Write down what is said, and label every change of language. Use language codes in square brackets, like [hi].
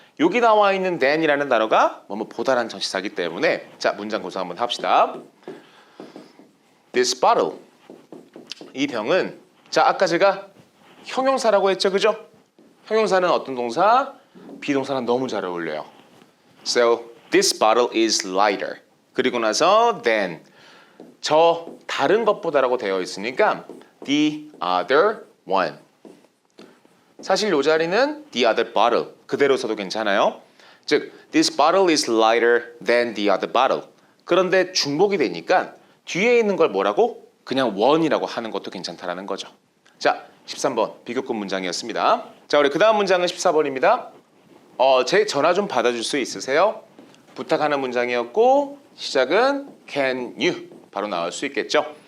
[ko] 여기 나와 있는 than이라는 단어가 보다라는 전치사이기 때문에 자 문장 구성 한번 합시다. This bottle 이 병은 자 아까 제가 형용사라고 했죠, 그죠? 형용사는 어떤 동사? 비동사랑 너무 잘 어울려요. [en] So this bottle is lighter. [ko] 그리고 나서 than 저 다른 것보다라고 되어 있으니까 the other one. 사실 이 자리는 the other bottle 그대로 써도 괜찮아요. [en] 즉 this bottle is lighter than the other bottle. [ko] 그런데 중복이 되니까 뒤에 있는 걸 뭐라고? 그냥 one이라고 하는 것도 괜찮다라는 거죠. 자 13번 비교급 문장이었습니다. 자 우리 그 다음 문장은 14번입니다. 제 전화 좀 받아줄 수 있으세요? 부탁하는 문장이었고 시작은 can you 바로 나올 수 있겠죠.